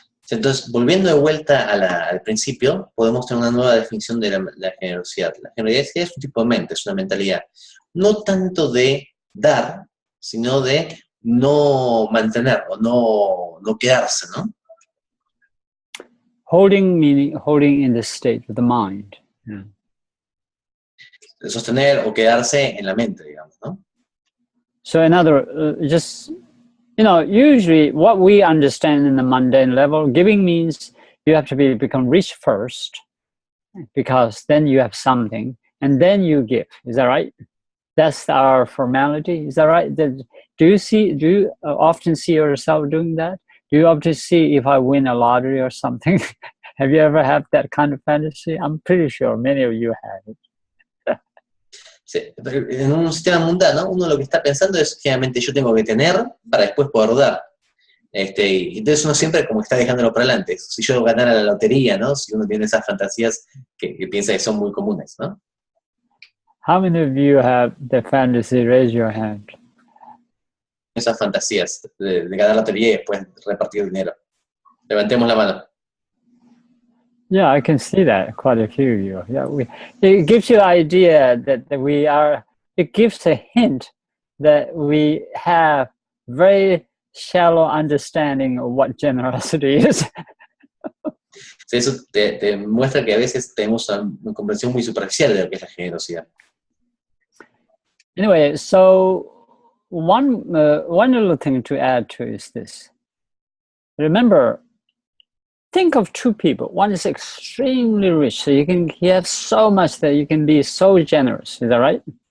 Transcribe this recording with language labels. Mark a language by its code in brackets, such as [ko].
[es] Entonces, volviendo de vuelta al principio, podemos tener una nueva definición de la generosidad. La generosidad es un tipo de mente, es una mentalidad. No tanto de dar, sino de no mantener o no quedarse, ¿no? [en] Holding meaning holding in the state of the mind. Yeah. [es] De sostener o quedarse en la mente, digamos, ¿no? [en] So in other words, usually what we understand in the mundane level, giving means you have to become rich first, because then you have something, and then you give. Is that right? That's our formality. Is that right? Do you often see yourself doing that? Do you often see if I win a lottery or something? Have you ever had that kind of fantasy? I'm pretty sure many of you have it. [es] Sí, en un sistema mundano, uno lo que está pensando es, generalmente, yo tengo que tener para después poder dar. Y entonces uno siempre como está dejándolo para adelante. Si yo ganara la lotería, ¿no? Si uno tiene esas fantasías que piensa que son muy comunes, ¿no? [en] How many of you have the fantasy? Raise your hand. [es] esas fantasías de ganar lotería y después repartir dinero. Levantemos la mano. [en] Yeah, I can see that quite a few of you. Yeah, it gives you the idea that we are. It gives a hint that we have very shallow understanding of what generosity is. [es] Eso te muestra que a veces tenemos una comprensión muy superficial de lo que es la generosidad. [en] Anyway, so one little thing to add to is this. Remember, think of two people. One is extremely rich, so he has so much that you can be so generous. Is that right?